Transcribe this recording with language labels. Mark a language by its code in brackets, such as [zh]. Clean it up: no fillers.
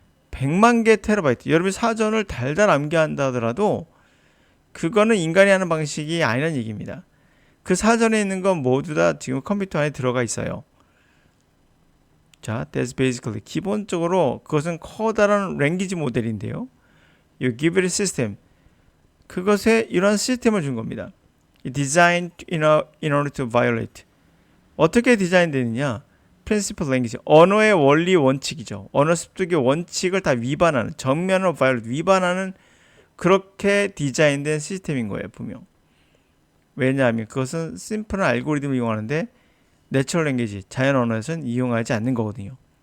[ko] 100만 개 테라바이트. 여러분이 사전을 달달 암기한다 하더라도 그거는 인간이 하는 방식이 아니라는 얘기입니다. 그 사전에 있는 건 모두 다 지금 컴퓨터 안에 들어가 있어요. [en] 자, that's basically. [ko] 기본적으로 그것은 커다란 랭귀지 모델인데요. [en] You give it a system. [ko] 그것에 이런 시스템을 준 겁니다. [en] Designed in order to violate. [ko] 어떻게 디자인되느냐? [en] Principal language. [ko] 언어의 원리 원칙이죠. 언어 습득의 원칙을 다 위반하는, 정면으로 violate, 위반하는 그렇게 디자인된 시스템인 거예요, 분명. 왜냐하면 그것은 심플한 알고리즘을 이용하는데 내추럴 랭귀지, 자연 언어에서는 이용하지 않는 거거든요.